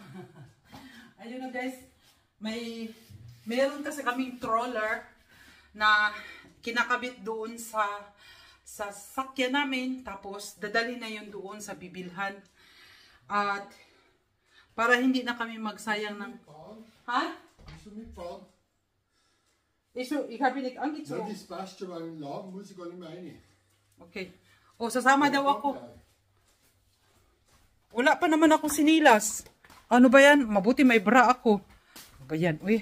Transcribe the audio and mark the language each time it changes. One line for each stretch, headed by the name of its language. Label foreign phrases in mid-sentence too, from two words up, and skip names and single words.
Filipino: Ayun na guys, meron kasi kaming troller na kinakabit doon sa sakyan namin. Tapos dadali na yun doon sa bibilhan. At para hindi na kami magsayang ng... Ha?
German: Ich habe nicht angezogen. Ja, das passt schon, weil im Laden muss ich gar nicht mehr rein.
Filipino: Okay. O, sasama daw ako. Wala pa naman ako sinilas. Ano ba yan? Mabuti may bra ako. Ano ba yan? Uy.